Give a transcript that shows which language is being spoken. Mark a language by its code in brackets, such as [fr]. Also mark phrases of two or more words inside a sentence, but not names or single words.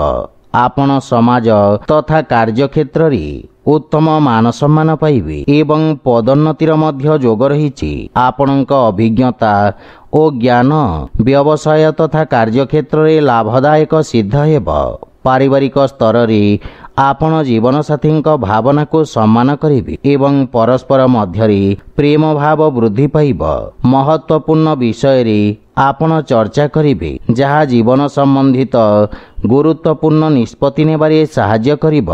[or] ଆପଣ ସମାଜ ତଥା କାର୍ଯ୍ୟ କ୍ଷେତ୍ର ରେ ଉତ୍ତମ ମାନ ସମ୍ମାନ ପାଇବେ ଏବଂ ପଦୋନ୍ନତିର ମଧ୍ୟ ଯୋଗ ରହି। ଆପଣଙ୍କ ଅଭିଜ୍ଞତା ଔର ଜ୍ଞାନ ବ୍ୟବସାୟ ତଥା କାର୍ଯ୍ୟ କ୍ଷେତ୍ର ରେ ଲାଭଦାୟକ ସିଦ୍ଧ ହେବ। ପାରିବାରିକ ସ୍ତରରେ ଆପଣ ଜୀବନସାଥୀଙ୍କ ଭାବନାକୁ ସମ୍ମାନ କରିବେ ଏବଂ ପରସ୍ପର ମଧ୍ୟରେ ପ୍ରେମ ଭାବ ବୃଦ୍ଧି ପାଇବ। ମହତ୍ୱପୂର୍ଣ୍ଣ ବିଷୟରେ ଆପଣ ଚର୍ଚ୍ଚା କରିବେ ଯାହା ଜୀବନ ସମ୍ବନ୍ଧିତ ଗୁରୁତ୍ୱପୂର୍ଣ୍ଣ ନିଷ୍ପତ୍ତି ନେବାରେ ସାହାଯ୍ୟ କରିବ।